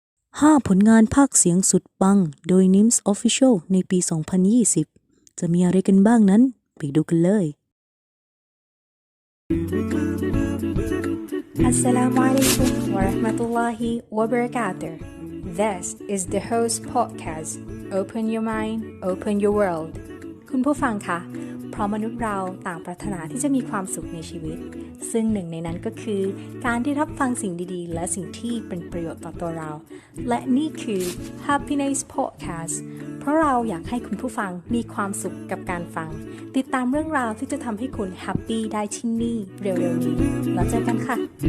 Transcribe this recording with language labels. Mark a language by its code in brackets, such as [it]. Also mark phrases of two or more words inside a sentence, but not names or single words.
[th] 5 ผลงานภาคเสียงสุดปังโดย Nims Official ในปี 2020 จะมีอะไรกันบ้างนั้นไปดูกันเลย [ar] السلام عليكم ورحمة الله وبركاته. [en] This is the host podcast. Open your mind, open your world. [th] คุณผู้ฟังคะเพราะมนุษย์เราต่างปรารถนาที่จะมีความสุขในชีวิตซึ่งหนึ่งในนั้นก็คือการได้รับฟังสิ่งดีๆและสิ่งที่เป็นประโยชน์ต่อตัวเราและนี่คือ Happiness Podcast เพราะเราอยากให้คุณผู้ฟังมีความสุขกับการฟังติดตามเรื่องราวที่จะทำให้คุณแฮปปี้ได้ที่นี่เร็วๆนี้แล้วเจอกันค่ะ